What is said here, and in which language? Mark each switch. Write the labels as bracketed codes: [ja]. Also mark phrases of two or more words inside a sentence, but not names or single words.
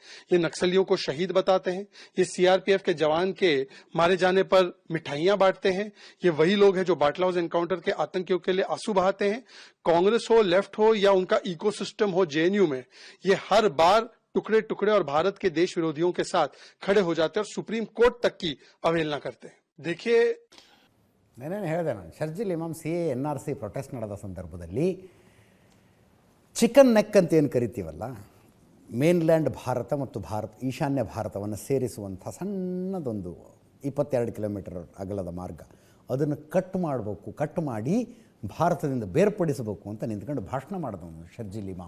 [hi] ये नक्सलियों को शहीद बताते हैं, ये सीआरपीएफ के जवान के मारे जाने पर मिठाइयां बांटते हैं। ये वही लोग हैं जो बाटला हाउस एनकाउंटर के आतंकियों के लिए आंसू बहाते हैं। कांग्रेस हो, लेफ्ट हो या उनका इकोसिस्टम हो जेएनयू में, ये हर बार टुकड़े टुकड़े और भारत के देश विरोधियों के साथ खड़े हो जाते हैं और सुप्रीम कोर्ट तक की अवहेलना करते हैं। देखिए, [kn] ನಾನೇನು ಹೇಳಿದೆ, ನಾನು ಶರ್ಜಿಲ್ ಇಮಾಮ್ NRC ಪ್ರೊಟೆಸ್ಟ್ ನಡೆದ ಸಂದರ್ಭದಲ್ಲಿ [en] chicken neck [kn] ಅಂತ ಏನು ಕರಿತೀವಲ್ಲ, ಮೇನ್ಲ್ಯಾಂಡ್ ಭಾರತ ಮತ್ತು ಈಶಾನ್ಯ ಭಾರತವನ್ನು ಸೇರಿಸುವಂಥ ಸಣ್ಣದೊಂದು 22 ಕಿಲೋಮೀಟರ್ ಅಗಲದ ಮಾರ್ಗ, ಅದನ್ನು ಕಟ್ ಮಾಡಿ ಭಾರತದಿಂದ ಬೇರ್ಪಡಿಸಬೇಕು ಅಂತ ನಿಂತ್ಕೊಂಡು ಭಾಷಣ ಮಾಡಿದವನು ಶರ್ಜಿಲ್ ಇಮಾಮ್.